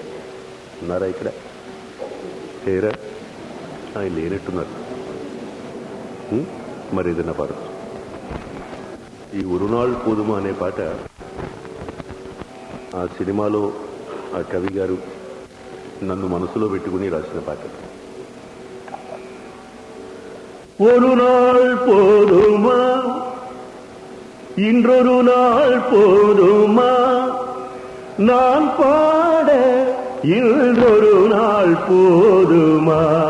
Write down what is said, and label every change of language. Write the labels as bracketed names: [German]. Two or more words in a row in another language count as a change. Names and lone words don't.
[Telugu] ఉన్నారా ఇక్కడ? లేరా? ఆయన లేనట్టున్నారు. మరి ఏదైనా పాడచ్చు. ఈ ఉరునాళ్ పోదుమా అనే పాట ఆ సినిమాలో ఆ కవి గారు నన్ను మనసులో పెట్టుకుని రాసిన పాట. [Tamil] ஒரு நாள் போதுமா, இன்றொரு நாள் போதுமா, நான் பாட இன்றொரு நாள் போதுமா,